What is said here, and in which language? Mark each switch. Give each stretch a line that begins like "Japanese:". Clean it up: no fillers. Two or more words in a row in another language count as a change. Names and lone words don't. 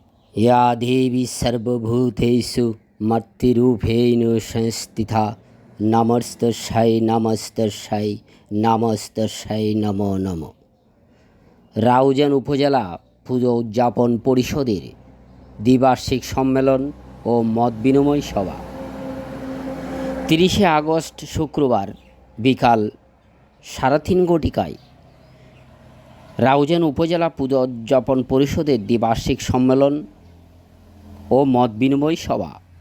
Sanskrit: या देवी सर्वभूतेषु मत्तिरूपेण संस्थिता नमस्तस्यै नमस्तस्यै नमस्तस्यै नमो नमो।
Bangla: রাউজান উপজেলা পুজো উদযাপন পরিষদের দ্বিবার্ষিক সম্মেলন ও মত বিনিময় সভা 30শে আগস্ট শুক্রবার বিকাল 3:30 ঘটিকায় রাউজান উপজেলা পুজো উদযাপন পরিষদের দ্বিবার্ষিক সম্মেলন ও মত বিনিময় সভা